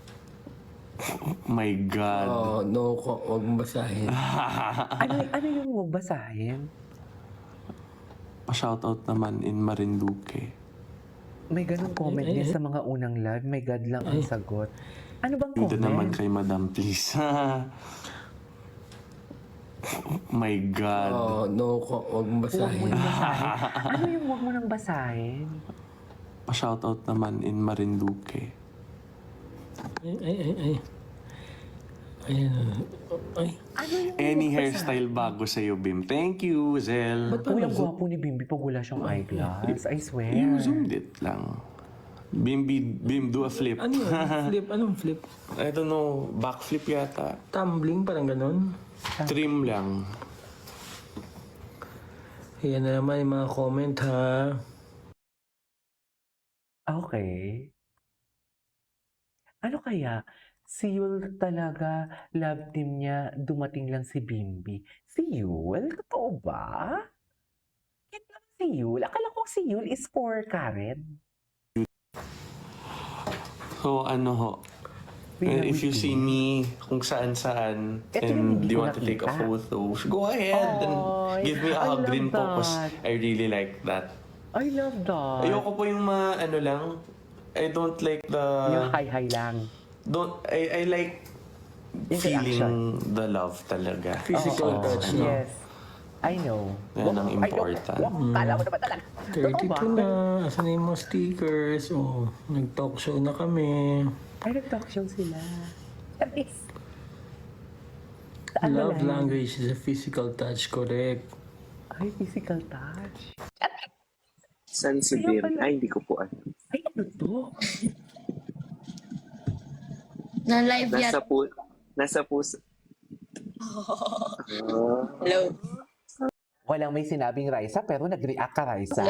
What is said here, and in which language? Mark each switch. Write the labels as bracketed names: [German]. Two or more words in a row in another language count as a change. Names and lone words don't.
[English] My God. Oh, no, [Filipino] huwag mong basahin. ano yung huwag basahin? Pa-shoutout naman in Marinduque. May ganong comment din sa mga unang live. [English] My God [Filipino] lang ang sagot. Ano bang Ayuda naman comment? kay [English] Madam, please. My God. Oh, no, [Filipino] huwag mong Huwag mo basahin. nang basahin. Ano yung huwag mo nang basahin? Pa-shoutout naman in Marinduque. Ay. Ayan. Ay. Ano yung Any huwag hairstyle bago sa'yo, Bim. [English] Thank you, Zel. [Filipino] Ba't Uy, parang ang gwapo ni Bimbi pag wala siyang eyeglass. [English] I swear. You zoomed it lang. Bim, do a flip. [Filipino] Ano yun? Flip? Anong flip? [English] I don't know, backflip yata. [Filipino] Tumbling? Parang ganun? Trim lang. Ayan na naman yung mga comment, ha? Okay. Ano kaya? Si Yul talaga, [English] love team [Filipino] niya, dumating lang si Bimbi. Si Yul? Totoo ba? Cute lang si Yul. Akala ko si Yul [English] is for Karen. [Filipino] So, ano ho, [English] if you see me [Filipino] kung saan-saan Ito yung [English] and [Filipino] hindi [English] you [Filipino] ko [English] want to take a [Filipino] nakita. [English] photo, go ahead and [Filipino] Ay, [English] give me a I hug love [Filipino] rin po because [English] that. I really like that. I love that. [Filipino] Ayoko po yung ano lang, [English] I don't like [Filipino] Yung [English] the, [Filipino] hi-hi lang. [English] I like feeling the love talaga. Physical [Filipino] Oo. [English] touch, no? Yes. I know. [Filipino] Yan ang Ay, [English] important. [Filipino] Kala mo naman talaga. Totoo ba? 32 na. Asan na yung mga stickers? Oh, nag-talk show na kami. Ay, nag-talk show sila. Charis. [English] Love language is a physical touch, correct? Ay, physical touch. [Filipino] San si Kaya Bim? pala. Ay, hindi ko po ano. Ay, ano to? Na-live yan. Nasa puso. Hello. Walang may sinabing Raisa, pero nag-react ka, Raisa.